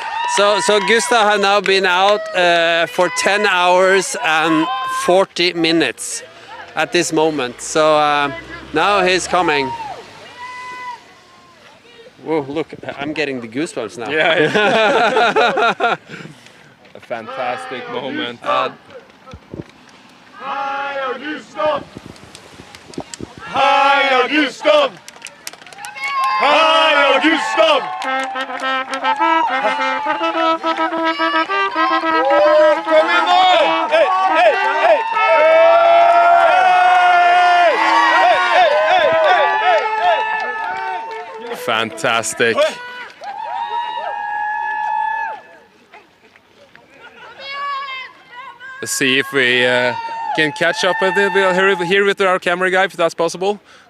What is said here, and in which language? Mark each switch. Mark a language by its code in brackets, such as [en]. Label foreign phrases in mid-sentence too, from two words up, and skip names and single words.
[en] So Gustav has now been out for 10 hours and 40 minutes at this moment. So now he's coming. Whoa, look, I'm getting the goosebumps now. Yeah. A fantastic moment. [no] Heia Gustav! Heia Gustav! Heia Gustav! Kom igjen nå! Hei! [en] Fantastic. Let's see if we can catch up with it here with our camera guy, if that's possible.